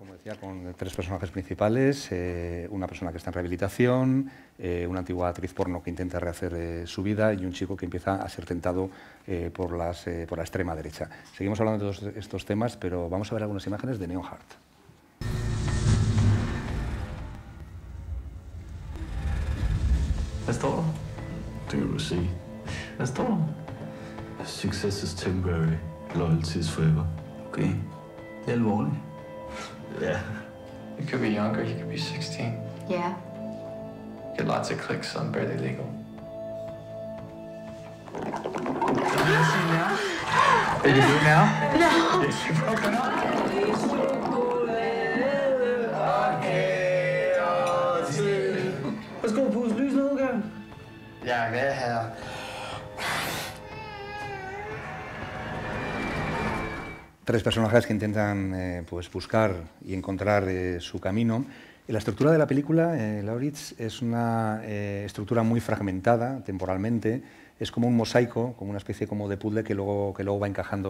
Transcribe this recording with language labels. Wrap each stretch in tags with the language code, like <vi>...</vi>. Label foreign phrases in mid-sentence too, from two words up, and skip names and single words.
<es>Como decía, con 3 personajes principales, una persona que está en rehabilitación, una antigua actriz porno que intenta rehacer su vida y un chico que empieza a ser tentado por la extrema derecha. Seguimos hablando de todos estos temas, pero vamos a ver algunas imágenes de Neon Heart. ¿Es todo?</es> <da>Det kan du se. Hvad står der?</da> <en>Success is temporary. Loyalty is forever.</en> <da>Okay. Det er alvorligt. Ja.</da> <en>You could be younger, you could be 16. Yeah. Get lots of clicks on Barely Legal. Can you do it now? No. You broken up?</en> <da>Værsgo, pus lys ned, gør. Ja, hvad her?</da> <es>Tres personajes que intentan pues buscar y encontrar su camino. Y la estructura de la película, Lauritz, es una estructura muy fragmentada temporalmente. Es como un mosaico, como una especie como de puzzle que luego va encajando.</es>